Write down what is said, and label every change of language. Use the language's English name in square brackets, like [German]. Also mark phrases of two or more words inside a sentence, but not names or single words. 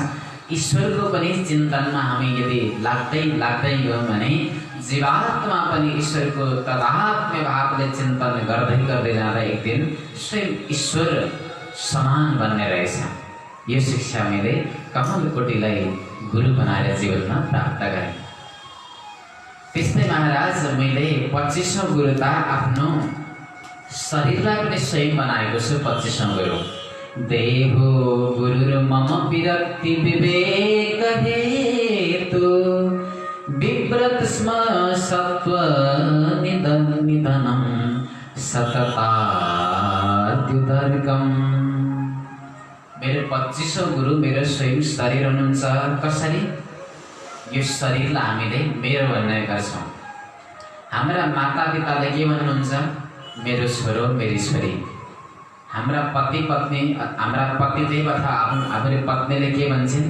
[Nepali] ईश्वरको पनि चिन्तनमा हामी यदि लाग्दै गयौँ भने जीवात्मा पनि ईश्वरको तदात्म्य भावले चिन्तन गर्दै जाँदा एक दिन स्वयं ईश्वर समान बन्ने रहेछ। यो शिक्षा मैले कमलकोटीलाई गुरु बनाएर जीवनमा प्राप्त गरेँ। त्यस्तै महाराज मैले 25औं गुरु त आफ्नो शरीरलाई पनि स्वयं बनाएको छु। [Sanskrit] 25औं गुरु देहो गुरु मम विरक्ति विवेक हेतु विव्रत स्म सत्व निधनम सतताद्युतर्कम। [Nepali] मेरो 25औं गुरु मेरो स्वयं शरीर हुनुहुन्छ। कसरी? यो शरीरलाई हामीले मेरो भन्ने गर्छौँ। हाम्रा मातापिताले के भन्नुहुन्छ? मेरो छोरो मेरी छोरी। हाम्रा पति पत्नी, हाम्रा पतिदेव अथवा हाम्रो पत्नीले के भन्छन्?